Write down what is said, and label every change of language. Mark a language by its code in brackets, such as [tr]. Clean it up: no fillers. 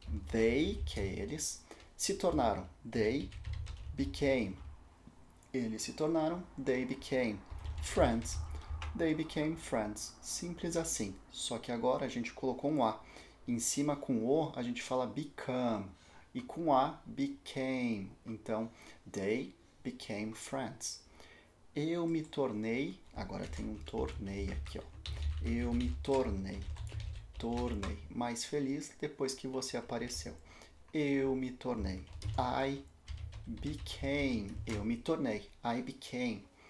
[pt] They, que é eles, se tornaram. [en] They became. [pt] Eles se tornaram. [en] They became friends. They became friends. [pt] Simples assim. Só que agora a gente colocou um A. Em cima com o a gente fala become. E com A, became. [en] Então, they became friends. [pt] Eu me tornei, agora tem um tornei aqui, ó. Eu me tornei mais feliz depois que você apareceu. Eu me tornei. [en] I became. [pt] Eu me tornei. I became.